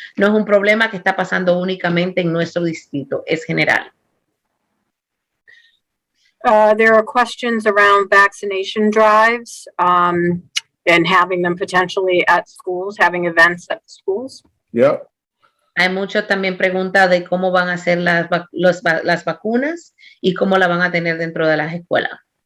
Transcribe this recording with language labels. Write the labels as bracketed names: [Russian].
[Spanish] No es un problema que está pasando únicamente en nuestro distrito, es general. [English] There are questions around vaccination drives and having them potentially at schools, having events at schools. Yep. [Spanish] Hay mucho también preguntas de cómo van a ser las vacunas y cómo la van a tener dentro de las escuelas.